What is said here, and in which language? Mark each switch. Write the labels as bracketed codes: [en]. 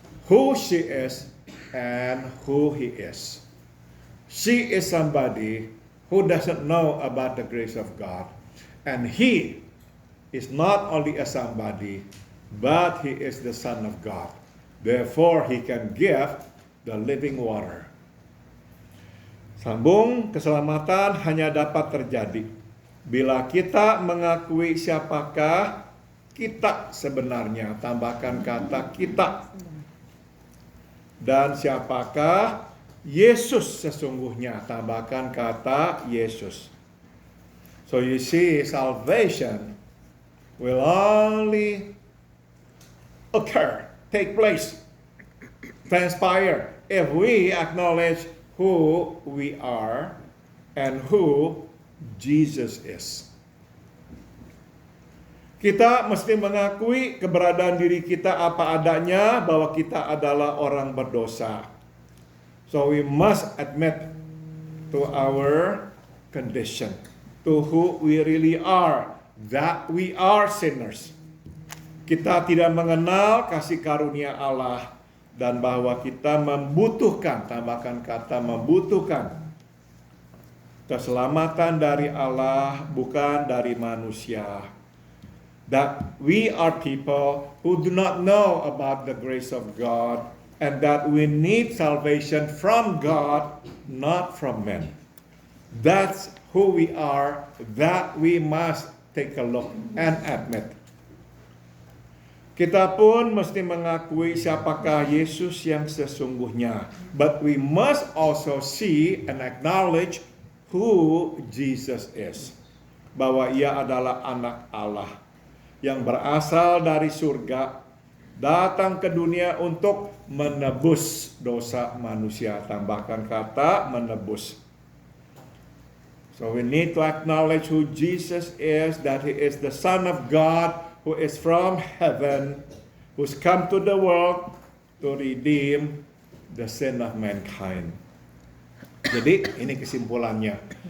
[en] Who she is and who he is. She is somebody who doesn't know about the grace of God. And he is not only a somebody, but he is the Son of God. Therefore, he can give the living water. [id] Sambung, keselamatan hanya dapat terjadi bila kita mengakui siapakah kita sebenarnya, tambahkan kata kita. Dan siapakah Yesus sesungguhnya, tambahkan kata Yesus. [en] So you see, salvation will only occur, take place, transpire, if we acknowledge who we are and who Jesus is. [id] Kita mesti mengakui keberadaan diri kita apa adanya, bahwa kita adalah orang berdosa. [en] So we must admit to our condition, to who we really are, that we are sinners. [id] Kita tidak mengenal kasih karunia Allah, dan bahwa kita membutuhkan, tambahkan kata membutuhkan, keselamatan dari Allah, bukan dari manusia. [en] That we are people who do not know about the grace of God, and that we need salvation from God, not from men. That's who we are, that we must take a look and admit. [id] Kita pun mesti mengakui siapakah Yesus yang sesungguhnya. [en] But we must also see and acknowledge who Jesus is. [id] Bahwa ia adalah anak Allah yang berasal dari surga, datang ke dunia untuk menebus dosa manusia. Tambahkan kata menebus. [en] So we need to acknowledge who Jesus is, that he is the Son of God, who is from heaven, who's come to the world to redeem the sin of mankind. [id] Jadi ini kesimpulannya.